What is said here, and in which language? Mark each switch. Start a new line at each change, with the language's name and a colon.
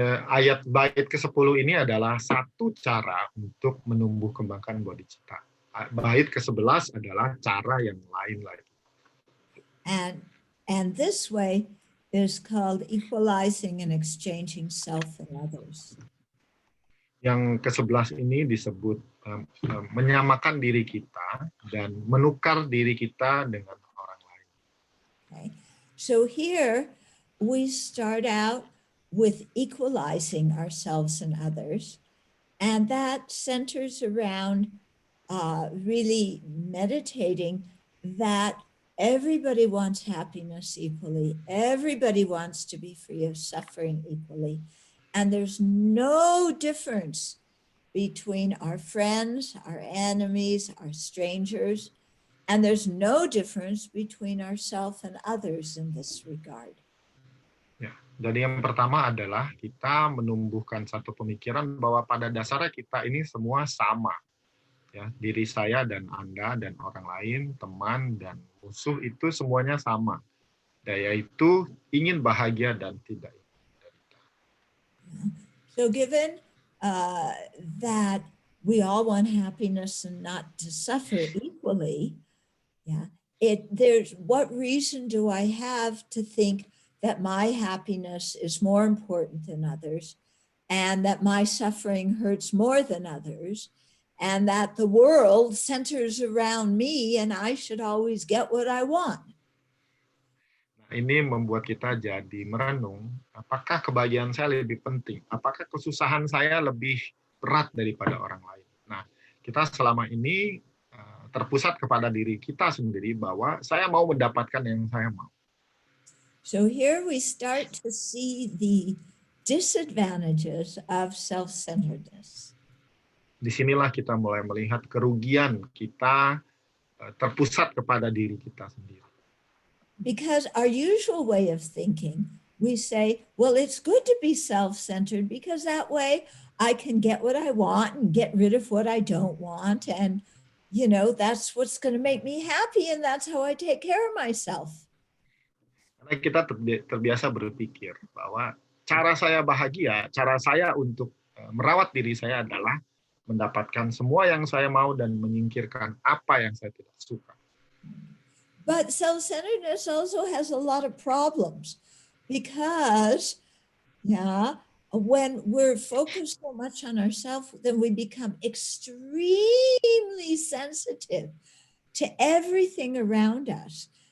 Indonesian: Ayat bait ke-10 ini adalah satu cara untuk menumbuh kembangkan bodhicitta. Bait ke-11 adalah cara yang lain lagi.
English: And this way is called equalizing and exchanging self and others.
Indonesian: Yang ke-11 ini disebut menyamakan diri kita dan menukar diri kita dengan orang lain.
English: Okay. So here we start out with equalizing ourselves and others, and that centers around really meditating that everybody wants happiness equally. Everybody wants to be free of suffering equally. And there's no difference between our friends, our enemies, our strangers, and there's no difference between ourselves and others in this regard.
Indonesian: Ya, jadi yang pertama adalah kita menumbuhkan satu pemikiran bahwa pada dasarnya kita ini semua sama. Ya, diri saya dan Anda dan orang lain, teman dan musuh itu semuanya sama. Yaitu ingin bahagia dan tidak ingin menderita.
English: So given that we all want happiness and not to suffer equally, there's what reason do I have to think that my happiness is more important than others, and that my suffering hurts more than others, and that the world centers around me and I should always get what I want?
Indonesian: Nah, ini membuat kita jadi merenung, apakah kebahagiaan saya lebih penting? Apakah kesusahan saya lebih berat daripada orang lain? Nah, kita selama ini terpusat kepada diri kita sendiri bahwa saya mau mendapatkan yang saya mau.
English: So here we start to see the disadvantages of self-centeredness.
Indonesian: Disinilah kita mulai melihat kerugian kita terpusat kepada diri kita sendiri.
English: Because our usual way of thinking, we say, well, it's good to be self-centered because that way I can get what I want and get rid of what I don't want. And, you know, that's what's going to make me happy. And that's how I take care of myself.
Indonesian: Karena kita terbiasa berpikir bahwa cara saya bahagia, cara saya untuk merawat diri saya adalah mendapatkan semua yang saya mau dan menyingkirkan apa yang saya tidak suka.
English: But self-centeredness also has a lot of problems because, when we're focused so much on ourselves, then we become extremely sensitive to everything around us.